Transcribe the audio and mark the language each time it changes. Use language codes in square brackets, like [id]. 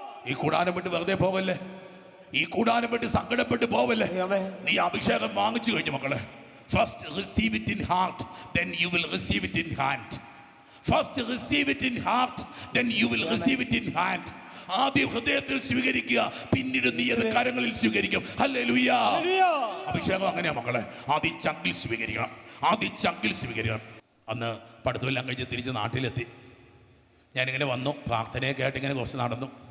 [ml] ഈ കൂടാരം വിട്ട് വെറുതെ പോവല്ലേ, ഈ കൂടാരം വിട്ട് സങ്കടപ്പെട്ട് പോവല്ലേ. നീ അഭിഷേകം വാങ്ങിച്ചു കഴിഞ്ഞു മക്കളെ. [en] First receive it in heart, then you will receive it in hand. First receive it in heart, then you will receive it in hand. [ml] ആദ്യം ഹൃദയത്തിൽ സ്വീകരിക്കുക, പിന്നീട് നീ അത് കരങ്ങളിൽ സ്വീകരിക്കും. ഹല്ലേലൂയ. അഭിഷേകം അങ്ങനെയാ മക്കളെ, ആദ്യം ചങ്കിൽ സ്വീകരിക്കണം, ആദ്യം ചങ്കിൽ സ്വീകരിക്കണം. അന്ന് പഠിത്തമെല്ലാം കഴിഞ്ഞ് തിരിച്ച് നാട്ടിലെത്തി. ഞാനിങ്ങനെ വന്നു, പ്രാർത്ഥനയൊക്കെ ആയിട്ട് ഇങ്ങനെ കുറച്ച് നടന്നു.